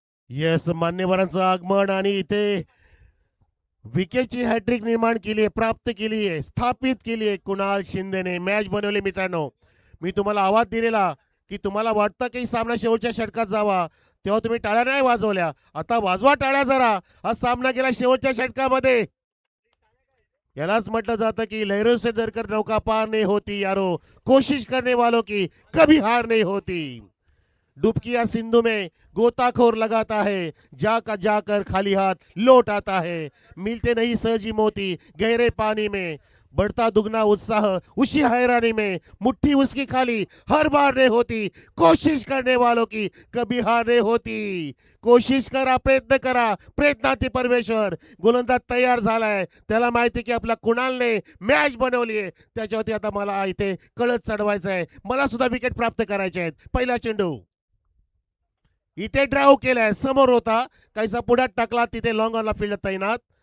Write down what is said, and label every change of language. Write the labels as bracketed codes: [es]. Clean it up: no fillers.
[mr] Yes, मान्यवरांचं आगमन आणि इथे विकेटची हॅट्रिक निर्माण केली आहे, प्राप्त केली आहे, स्थापित केली आहे कुणाल शिंदेने. मॅच बनवली मित्रांनो. मी तुम्हाला आवाज दिलेला की तुम्हाला वाटतं की सामना शेवटच्या षटकात जावा, तेव्हा तुम्ही टाळ्या नाही वाजवल्या. आता वाजवा टाळ्या जरा. हा सामना गेला शेवटच्या षटकामध्ये. यालाच म्हटलं जातं की [hi] लहरों से डरकर नौका पार नहीं होती यारो, कोशिश करने वालों की कभी हार नहीं होती. डुबकी या सिंधु में गोताखोर लगाता है, जाकर खाली हाथ लौट आता है. मिलते नहीं सहजी मोती गहरे पानी में, बढ़ता दुगना उत्साह उसी हैरानी में. मुट्ठी उसकी खाली हर बार नहीं होती, कोशिश करने वालों की कभी हार नहीं होती. [mr] कोशिश करा, प्रयत्न करा, प्रयत्नार्थी परमेश्वर. गोलंदाज तयार झालाय. त्याला माहिती की आपल्या कुणालने मॅच बनवली आहे. त्याच्यावरती आता मला इथे कळत चढवायचं आहे. मला सुद्धा विकेट प्राप्त करायचे आहेत. पहिला चेंडू इथे ड्राव केलाय, समोर होता, काहीसा पुढ्यात टाकला, तिथे लॉंग ऑनला फील्ड तैनात.